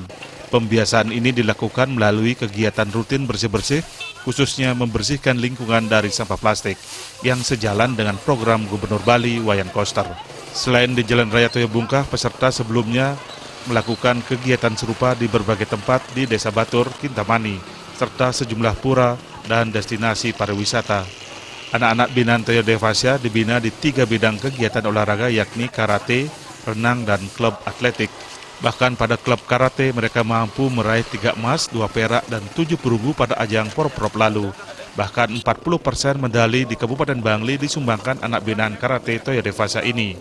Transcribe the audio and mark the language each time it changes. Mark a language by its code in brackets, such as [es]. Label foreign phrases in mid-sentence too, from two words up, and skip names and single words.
[id] Pembiasaan ini dilakukan melalui kegiatan rutin bersih-bersih, khususnya membersihkan lingkungan dari sampah plastik, yang sejalan dengan program Gubernur Bali Wayan Koster. Selain di Jalan Raya Toya Bungkah, peserta sebelumnya melakukan kegiatan serupa di berbagai tempat di Desa Batur, Kintamani, serta sejumlah pura dan destinasi pariwisata. Anak-anak binaan Toya Devasya dibina di 3 bidang kegiatan olahraga, yakni karate, renang, dan klub atletik. Bahkan pada klub karate mereka mampu meraih 3 emas, 2 perak, dan 7 perunggu pada ajang Porprov lalu. Bahkan 40% medali di Kabupaten Bangli disumbangkan anak binaan karate Toya Devasya ini.